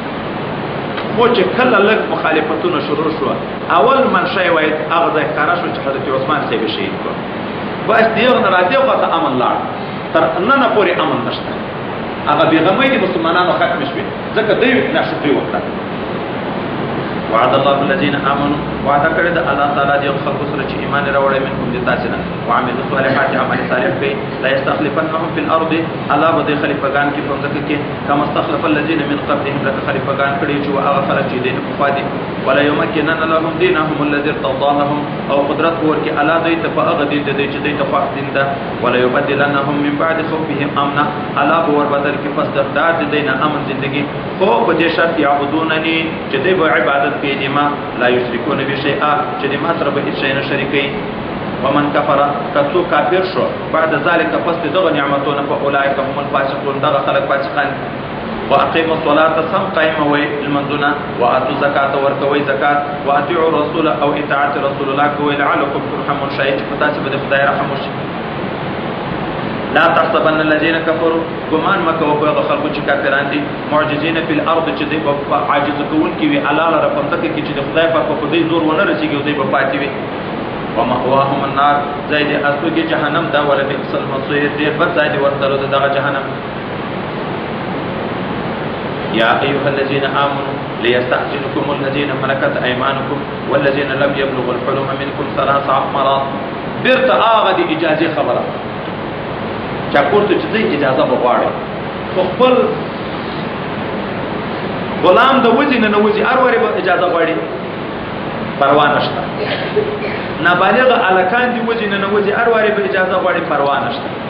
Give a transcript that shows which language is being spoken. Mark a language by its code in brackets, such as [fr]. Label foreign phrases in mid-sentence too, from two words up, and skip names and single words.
[ps] خو چې کله لږ مخالفتونه شروع شوه، اول منشا یې وایي هغه ځای ښکاره شو چې حضرت عثمان صاحب یې شهید کړ. بس د یغه نه را دې خوا ته امن لاړ، تر ننه پورې امن نشته. هغه بېغمۍ د مسلمانانو ختمې شوې، ځکه دوی ناشکري وکړه. [ar] وعد الله الذين امنوا، [ps] وعده کړی د الله تعالی د خلکو سره چې ایمان راوړی منکم د تاسو نه، [ar] وعملوا الصالحات، [ps] عمل صالح کوي، [ar] لا يستخلفنهم في الارض، [ps] الله به د خلیفګان کې په ځکه کې [ar] کما استخلف الذين من قبلهم، [ps] لکه خلیفګان کړي چې هغه خلک چې دین په فادي، [ar] ولا يمكنن لهم دينهم الذي ارتضى لهم، [ps] او قدرت ورکې الله دوی ته په هغه دین د چې دوی ته خوښ دین ده، [ar] ولا يبدلنهم من بعد خوفهم امنا، [ps] الله به وربدل کې پس د دار د دین امن زندگی، خو په دې شرط یعبدونني چې دوی به عبادت کوي [ar] ما لا یشرکون بشیئا، [ps] چې د ما سره به هیڅ شی نه شریکوي. [ar] ومن کفر، [ps] که څوک کافر شو [ar] بعد ذلک [ps] پس د دغه نعمتونه، [ar] فاولئک هم الفاسقون، [ps] دغه خلک فاسقان. [ar] واقیموا الصلاة، [ps] سم قایموئ لمنځونه، [ar] واتوا الزکاة، [ps] ورکوئ زکات، [ar] واطیعوا الرسول، [ps] او اطاعت رسول الله کوئ، [ar] لعلکم ترحمون، [ps] شاید چې په تاسې به د خدای رحم وشي. [ar] لا تحسبن الذين كفروا، [ps] ګمان مه کوه په هغه خلکو چې کافران دي، [ar] معجزین فی الارض، [ps] چې دوی به عاجز کوونکي وي الله لره په مځکه کې، چې د خدای پاک په دوی زور ونه رسېږي او دوی به پاتې وي. [ar] ومأواهم النار، [ps] ځای د استوګي جهنم ده، [ar] ولبئس المصیر، [ps] ډېر بد ځای د ورتلو د دغه جهنم. [ar] یا ایها الذین آمنوا لیستأذنکم الذین ملکت ایمانکم والذین لم یبلغوا الحلم منکم 3 مرات. [ps] بیرته هغه د اجازې خبره چا پورته چې دوی اجازه به غواړي، خو خپل غلام د وځي نه وځي هر وارې به اجازه غواړي، پروا نشته. نابالغه هلکان دي وځي نه وځي هر وارې به اجازه غواړي، پروا نشته.